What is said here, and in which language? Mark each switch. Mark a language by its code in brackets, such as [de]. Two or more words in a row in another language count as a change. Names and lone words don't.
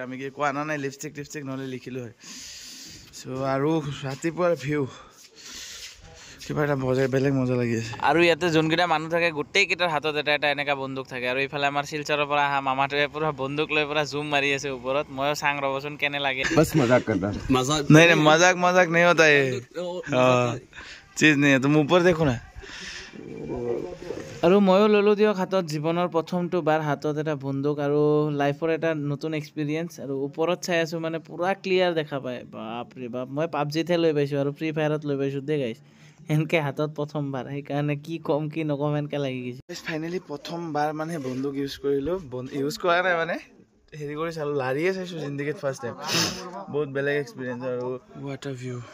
[as] আমি কি কোৱা নাই লিপষ্টিক নহলে লিখিলো হয় সো আৰু ৰাতিপুৱাৰ ভিউ কিবা এটা বেলেগ মজা লাগি আছে আৰু ইয়াতে যোনকেইটা মানুহ থাকে গোটেইকেইটাৰ হাতত এটা এনেকা বন্দুক থাকে আৰু ইফালে আমাৰ শিলচৰৰ পৰা আহা মামাটোৱে পুৰা বন্দুক লৈ পুৰা জুম মাৰি আছে ওপৰত ময়ো চাং ৰবচোন কেনে লাগে বস [hi] मज़ाक करता नहीं मज़ाक नहीं होता है चीज नहीं है तुम ऊपर देखो ना [as] আৰু ময়ো ললো দিয়ক হাতত জীৱনৰ প্ৰথমটো বাৰ হাতত এটা বন্দুক আৰু লাইফৰ এটা নতুন এক্সপিৰিয়েঞ্চ আৰু ওপৰত চাই আছো মানে পুৰা ক্লিয়াৰ দেখা পায় বাপ ৰে বাপ মই পাবজিতে লৈ পাইছো আৰু ফ্ৰী ফায়াৰত লৈ পাইছো দে গাইছ এনকে হাতত প্ৰথমবাৰ সেইকাৰণে কি কম কি নকম এনকে লাগি গৈছে ফাইনেলি প্ৰথমবাৰ মানে বন্দুক ইউজ কৰা নাই মানে হেৰি কৰি চালো লাৰিয়ে চাইছো জিন্দগীত [en] first time [as] বহুত বেলেগ এক্সপিৰিয়েঞ্চ আৰু [en] water view